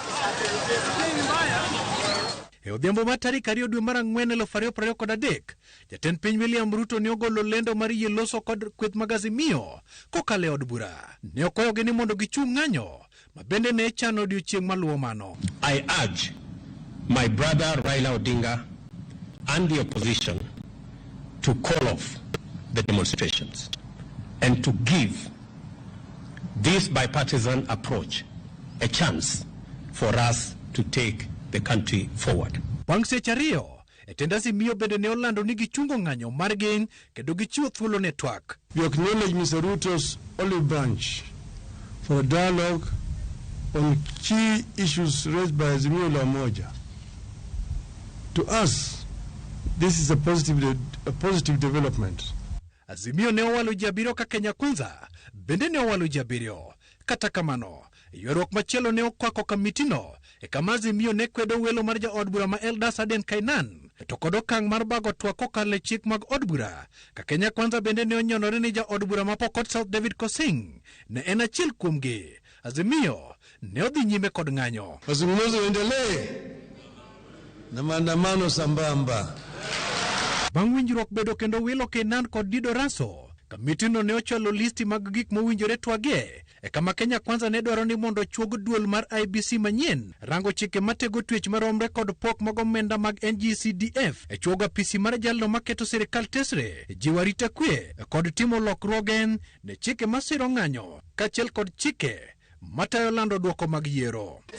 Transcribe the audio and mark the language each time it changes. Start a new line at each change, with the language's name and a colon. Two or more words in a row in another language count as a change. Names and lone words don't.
Luo (Kenya and Tanzania): E odhiambo mar tarik 2 dwe mar 4 2023, jatend piny William Ruto ne ogolo lendo mar yie loso kod kweth mag Azimio kokalo e od bura. Ne okoyogi ni mondo gichung' ng'anyo, ma bende ne chano odiechieng' maluwo mano.
English: I urge my brother Raila Odinga and the opposition to call off the demonstrations and to give this bipartisan approach a chance for us to take the country forward.
Luo (Kenya and Tanzania): Bang' seche ariyo, tend Azimio bende ne olando ni gichungo ng'anyo margi kendo gichiwo thuolo ne Twak.
English: We acknowledge Mr. Ruto's olive branch for a dialogue on key issues raised by Azimio la Umoja. To us, this is a positive development.
Luo (Kenya and Tanzania): Azimio ne owalo ji 7 ka Kenya Kwanza bende ne owalo ji 7. Kata kamano, ywaruok machielo ne okwako kamitino kama Azimio ne kwedo welo mar jaod bura ma Eldas Aden Kainan to kod okang' mar bago twak kokalo e chik mag od bura. Ka Kenya Kwanza bende ne onyonore ni jaod bura ma Pokot South David Kosing ne en achiel kuomgi. Azimio ne odhi nyime kod ng'anyo.
Swahili: Mazungumzo endelee na maandamano sambamba.
Luo (Kenya and Tanzania): Bang' winjruok bedo kendo wilo Kainan kod Dido Raso, kamitino ne ochwalo listi mag gik mowinjore twage kama Kenya Kwanza ne dwaro ni mondo chuog duol mar IBC manyien rango chike matego twech maromre kod pok mag omenda mag NGCDF chuoga PC mar jalno maketo sirikal tesre jiwo arita kwe kod timo lokruoge ne chike masiro ng'anyo kaachiel kod chike matayo lando dwoko mag yiero.